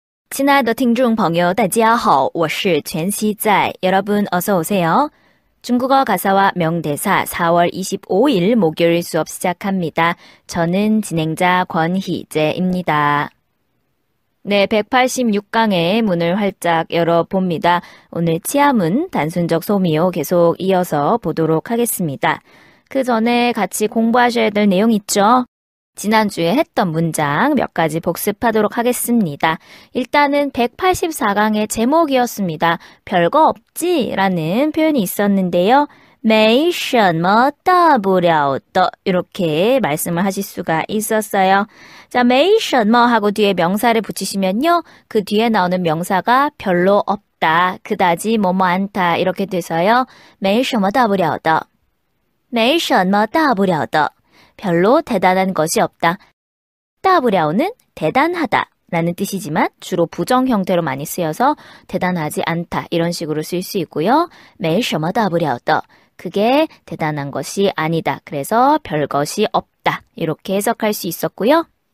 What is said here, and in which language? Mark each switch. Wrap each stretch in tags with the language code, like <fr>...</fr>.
<zh>亲爱的听众朋友大家好我是全熙在</zh> <ko>여러분 어서 오세요. 중국어 가사와 명대사 4월 25일 목요일 수업 시작합니다. 저는 진행자 권희재입니다. 네, 186강의 문을 활짝 열어봅니다. 오늘 치아문, 단순적 소미호 계속 이어서 보도록 하겠습니다. 그 전에 같이 공부하셔야 될 내용 있죠? 지난주에 했던 문장 몇 가지 복습하도록 하겠습니다. 일단은 184강의 제목이었습니다. 별거 없지? 라는 표현이 있었는데요.</ko> <zh>没什么大不了的</zh> <ko>이렇게 말씀을 하실 수가 있었어요. 자, 没什么하고 뒤에 명사를 붙이시면요. 그 뒤에 나오는 명사가 별로 없다, 그다지 뭐뭐 않다 이렇게 돼서요.</ko> <zh>没什么大不了的没什么大不了的</zh> <ko>별로 대단한 것이 없다. 따부랴오는 대단하다 라는 뜻이지만 주로 부정 형태로 많이 쓰여서 대단하지 않다 이런 식으로 쓸 수 있고요.</ko> <zh>没什么大不了的</zh> <ko>그게 대단한 것이 아니다. 그래서 별것이 없다 이렇게 해석할 수 있었고요.</ko>